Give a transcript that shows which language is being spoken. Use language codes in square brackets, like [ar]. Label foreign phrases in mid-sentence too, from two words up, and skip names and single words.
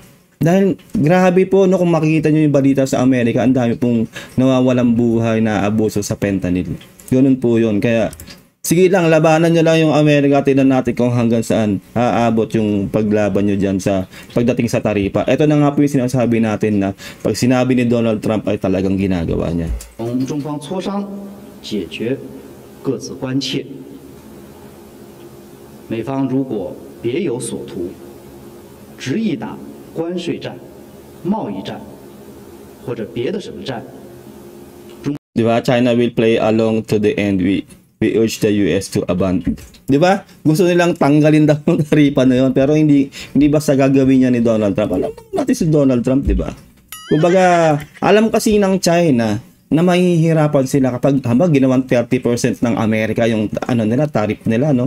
[tl] Dahil grabe po, no, kung makikita nyo yung balita sa Amerika, ang dami pong nawawalang buhay na abuso sa fentanyl. Ganun po yun. Kaya sige lang, labanan nyo lang yung Amerika. Tingnan natin kung hanggang saan aabot yung paglaban nyo dyan sa pagdating sa taripa. Ito na nga po yung sinasabi natin na pag sinabi ni Donald Trump ay talagang ginagawa niya. [zh] 中方磋商解决各自关切。美方如果别有所图，执意打关税战、贸易战或者别的什么战。 [tl] Diba? [en] China will play along to the end. We urge the US to abandon. [tl] Diba? Gusto nilang tanggalin daw yung taripa na yun. Pero hindi basta gagawin niya ni Donald Trump. Alam natin si Donald Trump, diba? Kumbaga, alam kasi ng China na mahihirapan sila kapag ginawang 30% ng Amerika yung tariff nila, no?